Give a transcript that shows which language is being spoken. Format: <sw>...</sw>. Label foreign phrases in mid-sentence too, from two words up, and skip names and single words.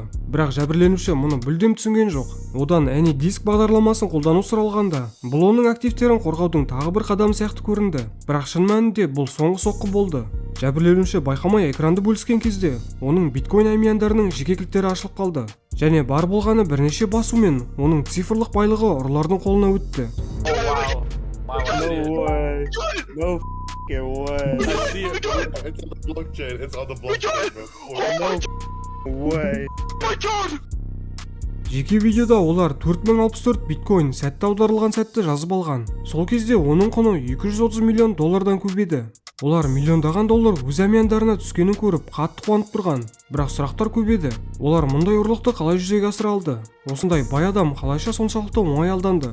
<kk>Бірақ жәбірленуші мұны мүлдем түсінген жоқ. Одан AnyDisk бағдарламасын қолдану сұралғанда, бұл оның активтерін қорғаудың тағы бір қадамы сияқты көрінді. Бірақ шын мәнінде бұл соңғы соққы болды. Жәбірленуші байқамай экранды бөліскен кезде, оның биткоин амияндарының жеке кілттері ашылып қалды. Және бар болғаны бірнеше басумен оның цифрлық байлығы ұрылардың қолына өтті.</kk> <en>No way. No f***ing way. I see it. It's on the blockchain. It's on the blockchain, man. No way.</en> <kk>Жеке видеода олар 4064 биткоин сәтті аударылған сәтті жазып алған. Сол кезде оның құны $230 миллион көп еді. Олар миллиондаған доллар өз амияндарына түскенін көріп қатты қуанып тұрған. Бірақ сұрақтар көп еді. Олар мұндай ұрлықты қалай жүзеге асыра алды? Осындай бай адам қалайша соншалықты оңай алданды?</kk>